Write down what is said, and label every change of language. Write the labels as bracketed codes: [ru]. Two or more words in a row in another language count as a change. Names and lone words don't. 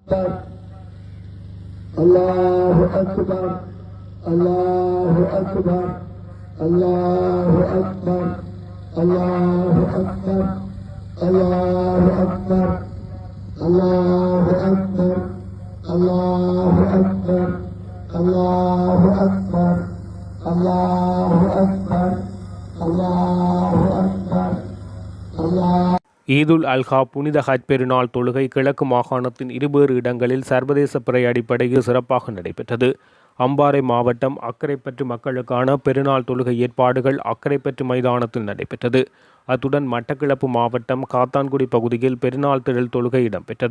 [ar] الله أكبر الله أكبر الله أكبر الله أكبر الله أكبر الله أكبر الله أكبر الله أكبر الله أكبر الله أكبر الله. [ta] ஈதுல் அல்ஹா புனித ஹஜ் பெருநாள் தொழுகை கிழக்கு மாகாணத்தின் இருவேறு இடங்களில் சர்வதேச பிறை அடிப்படையில் சிறப்பாக நடைபெற்றது. அம்பாறை மாவட்டம் அக்கரைப்பற்று மக்களுக்கான பெருநாள் தொழுகை ஏற்பாடுகள் அக்கரைப்பற்று மைதானத்தில் நடைபெற்றது. அத்துடன் மட்டக்களப்பு மாவட்டம் காத்தான்குடி பகுதியில் பெருநாள் திரள் தொழுகை இடம்பெற்றது.